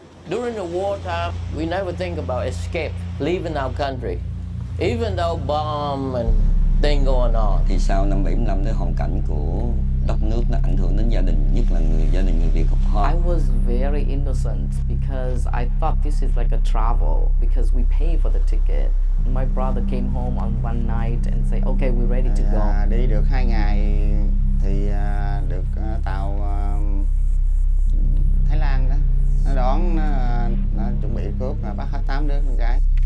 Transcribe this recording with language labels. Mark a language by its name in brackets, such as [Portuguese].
[English] During the wartime, we never think about escape, leaving our country, even though bomb and thing going on. [Vietnamese] Thì sau năm 75 cái hoàn cảnh của đất nước nó ảnh hưởng đến gia đình, nhất là gia đình người Việt Cộng Hòa. [English] I was very innocent because I thought this is like a travel because we pay for the ticket. My brother came home on one night and said, okay, we're ready to go. [Vietnamese] Đi được 2 ngày thì được tàu Thái Lan đó, nó đón, nó chuẩn bị cướp, mà bắt hết 8 đứa con gái.